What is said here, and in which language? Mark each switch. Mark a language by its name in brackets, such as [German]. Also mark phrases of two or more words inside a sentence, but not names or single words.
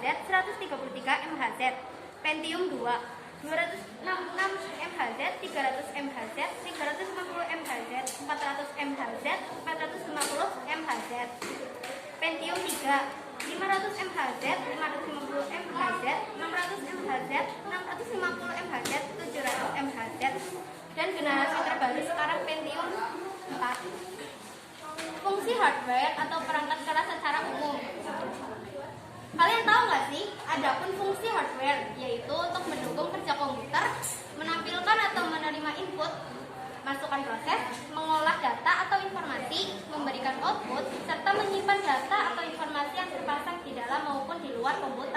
[Indonesian] 133 MHz, Pentium 2 266 MHz, 300 MHz, 350 MHz, 400 MHz, 450 MHz, Pentium 3 500 MHz, 550 MHz, 600 MHz, 650 MHz, 700 MHz, dan generasi terbaru sekarang Pentium 4. Fungsi hardware atau perangkat keras secara umum. Kalian tahu nggak sih, adapun fungsi hardware yaitu untuk mendukung kerja komputer, menampilkan atau menerima input, masukan proses, mengolah data atau informasi, memberikan output, serta menyimpan data atau informasi yang terpasang di dalam maupun di luar komputer.